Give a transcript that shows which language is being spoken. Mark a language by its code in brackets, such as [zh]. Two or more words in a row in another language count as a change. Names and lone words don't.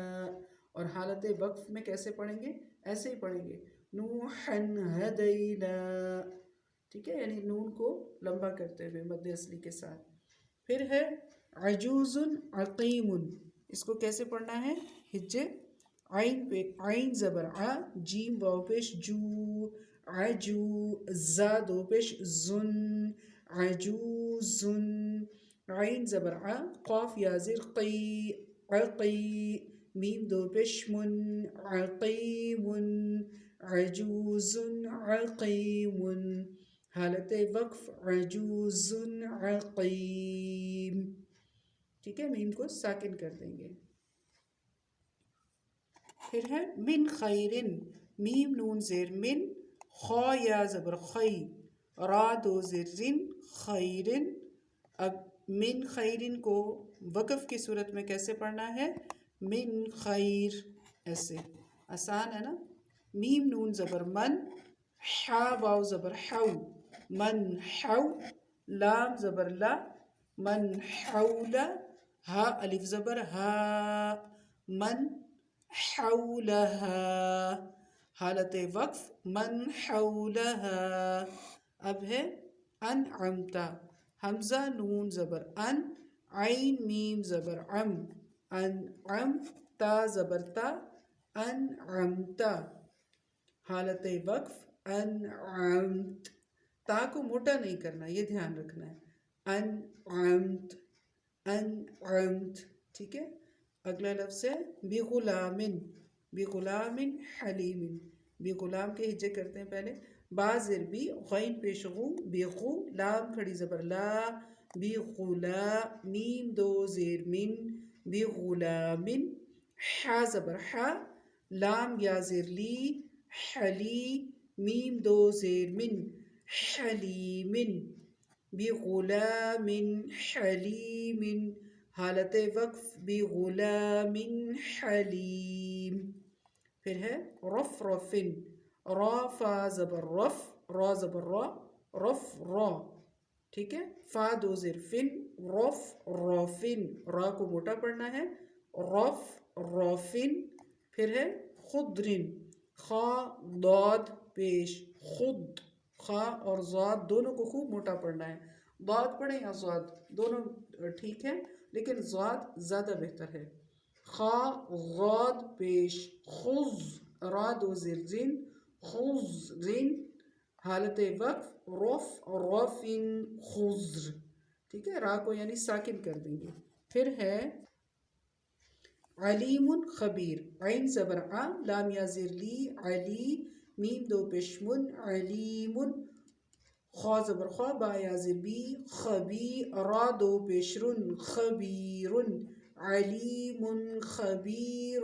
[ur] اور حالت وقف میں کیسے پڑھیں گے؟ ایسے ہی پڑھیں گے، [ar] نوحن ہدینا، [ur] ٹھیک ہے؟ یعنی نون کو لمبا کرتے ہوئے مد اصلی کے ساتھ۔ پھر ہے [ar] عجوز عقیم، [ur] اس کو کیسے پڑھنا ہے؟ ہجے عین پہ، عین زبر ع، جیم واو پیش جو، عجو، زا دو پیش زن، عجوزن، عین زبر ع، قاف یا زیر قی، عقی، میم دو پیش من، عقیمن، [ar] عجوز عقیم۔ [ur] حالت وقف [ar] عجوز عقیم، [ur] ٹھیک ہے؟ میم کو ساکن کر دیں گے۔ پھر ہے [ar] من خیرن، [ur] میم نون زیر من، خو یا زبر خی، را دو زیر رن، خیرن۔ اب [ar] من خیرن [ur] کو وقف کی صورت میں کیسے پڑھنا ہے؟ [ar] من خیر، [ur] ایسے آسان ہے نا؟ میم نون زبر من، حا واو زبر حو، [ar] من حو، [ur] لام زبر لا، [ar] من حولا، [ur] ہا الف زبر ہا، [ar] من حولہا۔ [ur] حالت وقف [ar] من حولہا۔ [ur] اب ہے انعمتا، حمزہ نون زبر ان، عین میم زبر عم، انعم، تا زبر تا، انعمتا۔ حالت وقف انعمت، تا کو موٹا نہیں کرنا، یہ دھیان رکھنا ہے، انعمت، انعمت، ٹھیک ہے؟ اگلا لفظ ہے بغلام، [ar] بغلام حلیم، [ur] بغلام کے ہجے کرتے ہیں پہلے، با زیر بی، غین پیش غو، بغو، لام کھڑی زبر لا، بغلا، میم دو زیر من، بغلام، حا زبر حا، لام یا زیر لی، حلی، میم دو زیر من، حلیم، [ar] بغلام حلیم۔ [ur] حالت وقف [ar] بغلام حلیم۔ [ur] پھر ہے [ar] رف رفن، [ur] را فا زبر رف، را زبر را، رف را، ٹھیک ہے؟ فا دو زیر فن، [ar] رف رفن، [ur] را کو موٹا پڑھنا ہے، [ar] رف رفن۔ [ur] پھر ہے خضرن، خا ضاد پیش، خد، خا اور ضاد دونوں کو خوب موٹا پڑھنا ہے، ضاد پڑھیں یا ضاد، دونوں ٹھیک ہے لیکن ضاد زیادہ بہتر ہے۔ خا ضاد پیش، خز، را دو زیر زن، خضرن۔ حالت وقف [ar] رف رفن خضر، [ur] ٹھیک ہے؟ را کو یعنی ساکن کر دیں گے۔ پھر ہے علیم خبیر، عین زبر ع، لام یا زیر لی، علی، میم دو پیش من، علیم، خو زبر خو، با یا زیر بی، خبی، را دو پیش رن، خبیرن، [ar] علیم خبیر۔